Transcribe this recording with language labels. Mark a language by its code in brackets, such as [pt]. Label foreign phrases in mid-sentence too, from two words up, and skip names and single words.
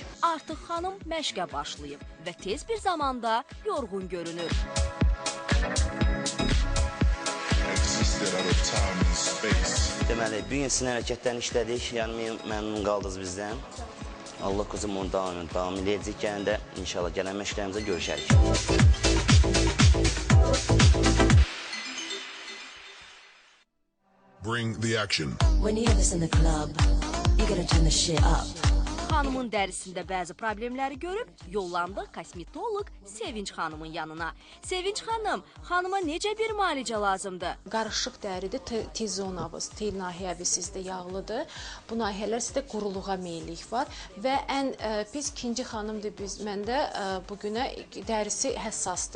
[az] Artıq xanım məşqə başlayıb və tez bir zamanda yorğun görünür. Deməli, bu gün sinə hərəkətlərini işlədik, yəni məmnun qaldınız bizdən. Allah qızım onu davam edəcək, gələn də inşallah gələn məşqlərimizə görüşərik. [en] Bring the action. When you hear this in the club, you gotta turn the shit up. [az] Xanımın dərisində bəzi problemləri görüb yollandıq kosmetoloq Sevinç xanımın yanına. Sevinç xanım, xanıma necə bir müalicə lazımdır? Qarışıq dəridir, T-zonavız, T nahiyəvi sizdə yağlıdır. Bu nahiyələr sizdə quruluğa meyillik var və ən pis ikinci xanımdır məndə bugünə dərisi həssasdır.